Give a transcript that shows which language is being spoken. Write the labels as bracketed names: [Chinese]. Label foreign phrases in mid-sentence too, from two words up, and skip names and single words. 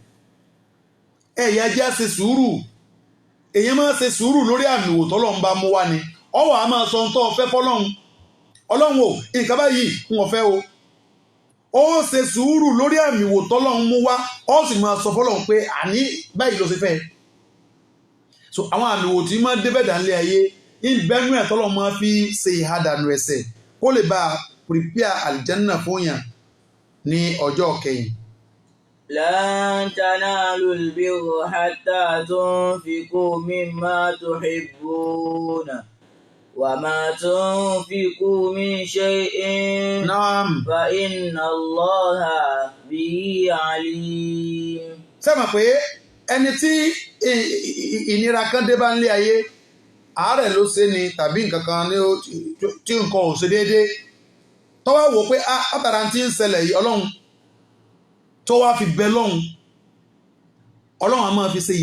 [Yoruba] èyàn máa ṣe sùúrù lórí àmì wò tọ́lọ́run bá mú wá ni ọwọ́ a máa sọ ohun tó fẹ́ fọ́lọ́run ọlọ́run o nǹkan báyìí ń wọ́n fẹ́ o ó ṣe sùúrù lórí àmì wò tọ́lọ́run mú wá ó sì máa sọ fọ́lọ́run pé àní báyìí ló ṣe fẹ́ so àwọn àmì wò tí máa débẹ̀ dánlé ayé ìbẹ́nu ẹ̀ tọ́lọ́run máa fi ṣe ìhàdànù ẹ̀ṣẹ̀ kó lè bá prepare àlìjánná fún yàn ní ọjọ́ kẹyìn. [Arabic] لن تنالوا البر حتى تنفقوا مما تحبون وما تنفقوا من شيء فإن الله به عليم. [Yoruba] sẹ́mọ̀ pé ẹni tí ìnira kan dé bá ń lé ayé àárẹ̀ ló ṣe ni tàbí nǹkan kan tí nǹkan ò ṣe déédéé tó wá wò pé látara tí ń ṣẹlẹ̀ yìí ọlọ́run tó wá fi bẹ lọ́hùn ọlọ́run a máa fi ṣe